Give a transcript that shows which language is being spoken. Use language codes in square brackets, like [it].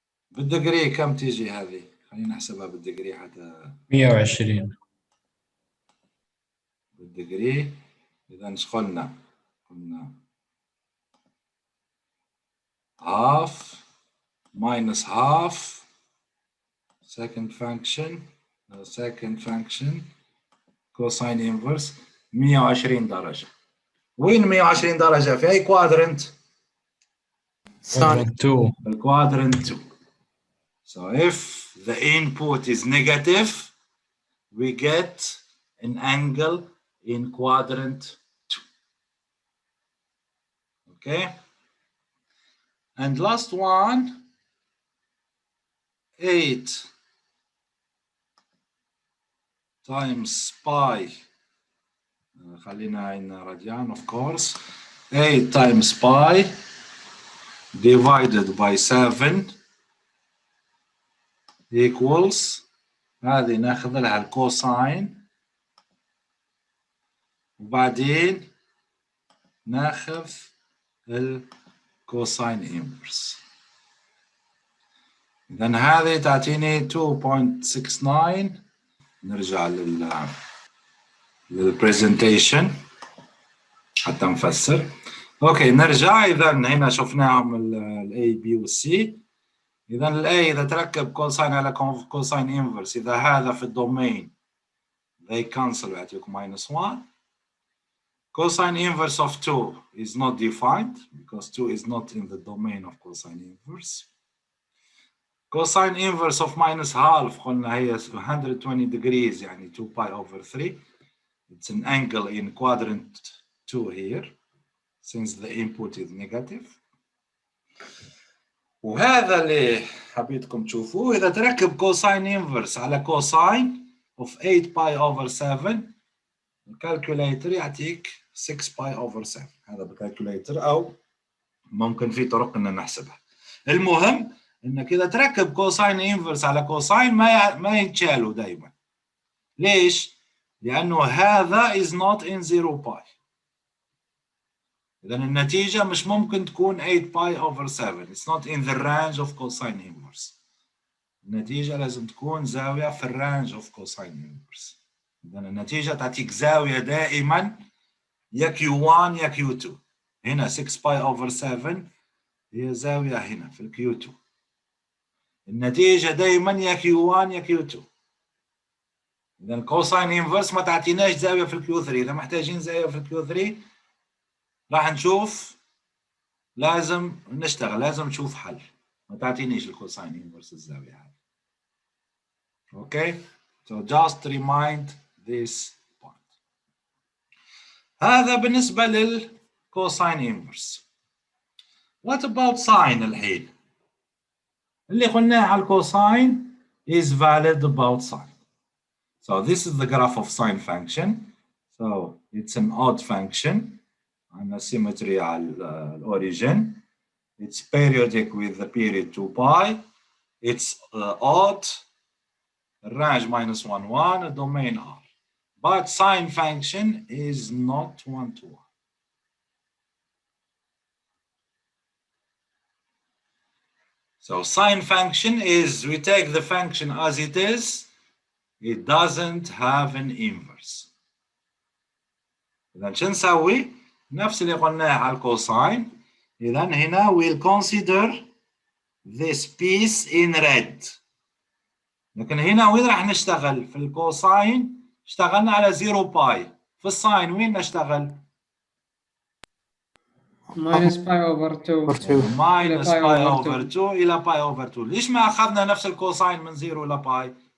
[ar] بالدقري كم تيجي هذه؟ خلينا نحسبها بالدقري حتى 120 بالدقري. إذا ايش قلنا؟ قلنا [en] half minus half second function [ar] كوساين انفرس 120 درجة. وين 120 درجة؟ في أي كوادرنت؟ ثاني. 2. الكوادرنت [en] 2. So if the input is negative, we get an angle in quadrant 2. Okay? And last one, 8 times pi. [ar] خلينا [en] in radian, of course. 8 times pi divided by 7 equals, [ar] هذه ناخذ لها الكوساين وبعدين ناخذ الكوساين انفرس. إذا هذه تعطيني 2.69. نرجع للبرزنتيشن حتى نفسر. اوكي نرجع. اذا هنا شفناهم الاي بي والسي. اذا الاي اذا تركب كوساين على كوساين انفرس، اذا هذا في الدومين [en] they cancel [ar] ويعطيكم -1. [en] Cosine inverse of 2 is not defined because 2 is not in the domain of cosine inverse. Cosine inverse of -half [ar] قلنا هي [en] 120 degrees [ar] يعني [en] 2 pi over 3. It's an angle in quadrant 2 here since the input is negative. [ar] وهذا اللي حبيتكم تشوفوه. إذا تركب [en] cosine inverse [ar] على [en] cosine of 8 pi over 7 [ar] الكالكوليتر يعطيك [en] 6 pi over 7. [ar] هذا بالكالكوليتر أو ممكن في طرق إن نحسبها. المهم إنك إذا تركب [en] cosine inverse [ar] على cosine ما يتشالوا دايما. ليش؟ لأنه هذا [en] is not in 0 pi. [ar] إذا النتيجة مش ممكن تكون 8 pi over 7. [en] It's not in the range of cosine inverse. [ar] النتيجة لازم تكون زاوية في الرانج [en] of cosine inverse. [ar] إذا النتيجة تعطيك زاوية دائما يا Q1 يا Q2. هنا 6 pi over 7 هي زاوية هنا في ال Q2. النتيجة دائما يا Q1 يا Q2. إذا الكوساين انفرس ما تعطيناش زاوية في الكيو 3. إذا محتاجين زاوية في الكيو 3 راح نشوف، لازم نشتغل، لازم نشوف حل. ما تعطينيش الكوساين انفرس الزاوية هذه. أوكي؟ [en] So just remind this point. [ar] هذا بالنسبة للكوساين انفرس. [en] What about sine [ar] الحين؟ اللي قلناه على الكوساين [en] is valid about sine. So this is the graph of sine function. So it's an odd function and a symmetry [ar] على [en] origin. It's periodic with the period 2 pi. It's odd, range -1, 1, a domain R. But sine function is not 1-to-1. So sine function is, we take the function as it is. It doesn't have an inverse. [ar] إذا شو نسوي؟ نفس اللي قلناه على الكوساين. إذا هنا [en] we'll consider this piece in red. [ar] لكن هنا وين راح نشتغل؟ في الكوساين اشتغلنا على 0 باي. في الساين وين نشتغل؟ [en] minus pi over 2 minus pi over 2 إلى pi over 2. [ar] ليش ما أخذنا نفس الكوساين من 0 إلى باي؟